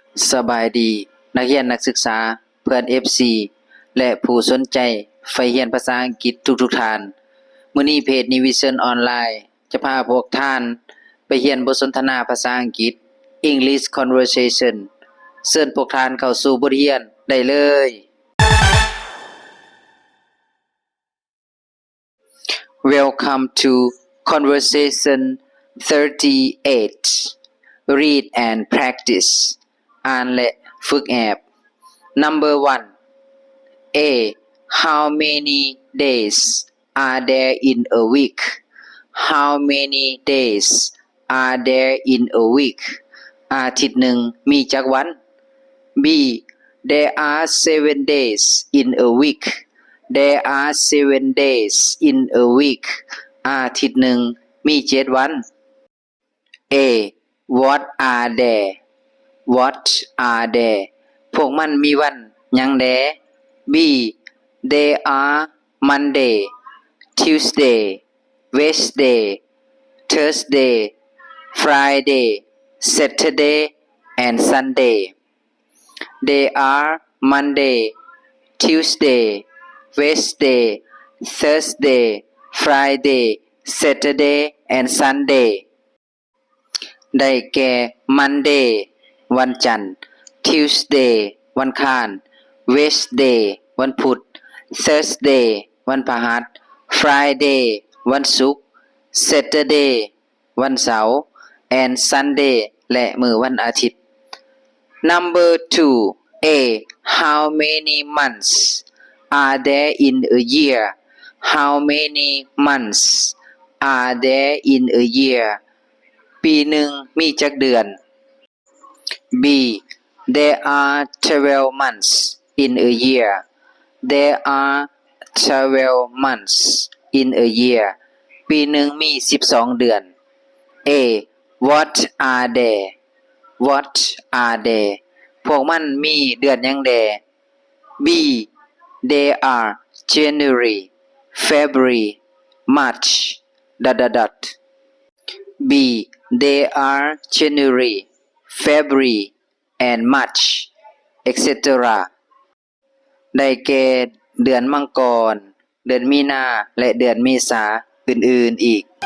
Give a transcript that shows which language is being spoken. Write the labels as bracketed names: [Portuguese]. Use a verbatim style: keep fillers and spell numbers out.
[Thai] สบายดีนักเรียนนักศึกษาเพื่อน เอฟ ซี และผู้สนใจใฝ่เรียนภาษาอังกฤษทุกๆท่านมื้อนี้เพจ Nivision ออนไลน์จะพาพวกท่านไปเรียนบทสนทนาภาษาอังกฤษ English Conversation เชิญพวกท่านเข้าสู่บทเรียนได้เลย [English] Welcome to Conversation thirty-eight. Read and practice. [Thai] อ่านและฝึกแอบ [English] Number one. A. How many days are there in a week? How many days are there in a week? [Thai] อาทิตย์หนึ่งมีจักวัน [English] B. There are seven days in a week. There are seven days in a week. [Thai] อาทิตย์หนึ่งมีเจ็ดวัน [English] A. What are there? What are there? [Thai] พวกมันมีวันหยังแด B. [English] They are Monday, Tuesday, Wednesday, Thursday, Friday, Saturday and Sunday. They are Monday, Tuesday,Wednesday, Thursday, Friday, Saturday and Sunday [Thai] ได้แก่ [English] Monday [Thai] วันจันทร์ [English] Tuesday [Thai] วันอังคาร [English] Wednesday [Thai] วันพุธ [English] Thursday [Thai] วันพฤหัส [English] Friday [Thai] วันศุกร์ [English] Saturday [Thai] วันเสาร์ [English] and Sunday [Thai] และมื้อวันอาทิตย์ [English] Number two. A. How many months? Are there in a year? How many months are there in a year? [Thai] ปีหนึ่งมีจักเดือน B. [English] There are twelve months in a year. There are twelve months in a year. [Thai] ปีหนึ่งมีสิบสองเดือน [English] A. What are there? What are there? [Thai] พวกมันมีเดือนหยังแด [English] B. They are January, February, March, dot, dot, dot. B. They are January, February, and March, et cetera. [Thai] ได้แก่เดือนมังกรเดือนมีนาและเดือนเมษาอื่นๆอีก